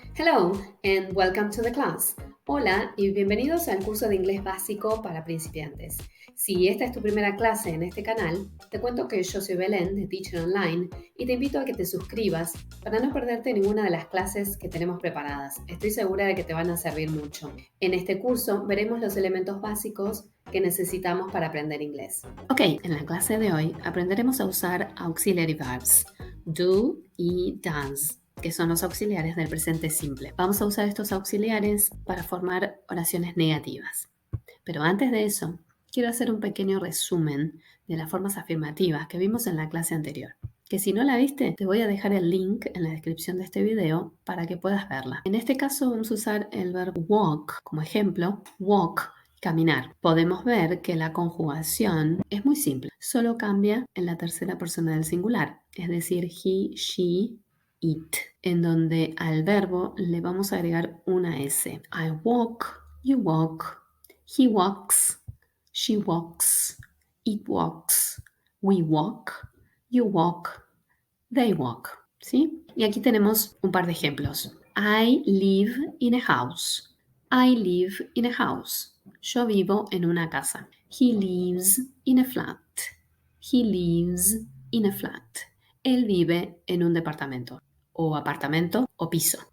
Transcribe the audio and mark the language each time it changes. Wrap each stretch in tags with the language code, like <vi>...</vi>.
<en>Hello and welcome to the class.</en> <es>Hola y bienvenidos al curso de inglés básico para principiantes. Si esta es tu primera clase en este canal, te cuento que yo soy Belén de Teacher Online y te invito a que te suscribas para no perderte ninguna de las clases que tenemos preparadas. Estoy segura de que te van a servir mucho. En este curso veremos los elementos básicos que necesitamos para aprender inglés. Ok, en la clase de hoy aprenderemos a usar</es> <en>auxiliary verbs,</en> <es>do y does, que son los auxiliares del presente simple. Vamos a usar estos auxiliares para formar oraciones negativas. Pero antes de eso, quiero hacer un pequeño resumen de las formas afirmativas que vimos en la clase anterior. Que si no la viste, te voy a dejar el link en la descripción de este video para que puedas verla. En este caso vamos a usar el verbo walk como ejemplo. Walk, caminar. Podemos ver que la conjugación es muy simple. Solo cambia en la tercera persona del singular, es decir, he, she, it, en donde al verbo le vamos a agregar una S.</es> <en>I walk, you walk, he walks, she walks, it walks, we walk, you walk, they walk.</en> <es>¿Sí? Y aquí tenemos un par de ejemplos.</es> <en>I live in a house. I live in a house.</en> <es>Yo vivo en una casa.</es> <en>He lives in a flat. He lives in a flat.</en> <es>Él vive en un departamento o apartamento o piso.</es>